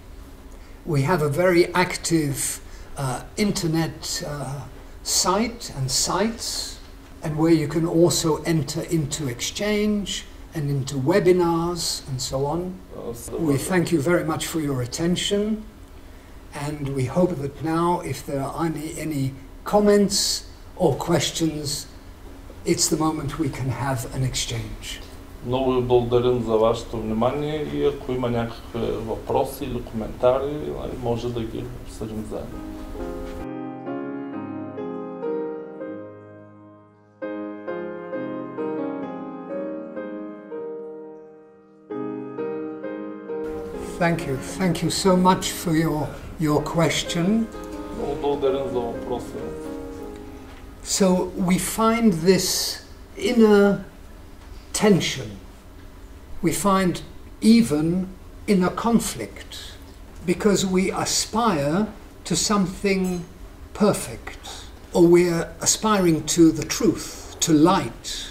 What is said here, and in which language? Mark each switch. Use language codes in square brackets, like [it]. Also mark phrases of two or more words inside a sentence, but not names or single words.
[en] We have a very active internet site and sites, and where you can also enter into exchange and into webinars and so on. We thank you very much for your attention, and we hope that now, if there are any comments or questions, it's the moment we can have an exchange. [bg] Много ви благодарим за вашето внимание и ако има някакви въпроси или коментари, може да ги обсъдим заедно. [en] Thank you so much for your question. [bg] Много благодарим за въпроса. [en] So we find this inner tension. We find even inner conflict, because we aspire to something perfect, or we're aspiring to the truth, to light.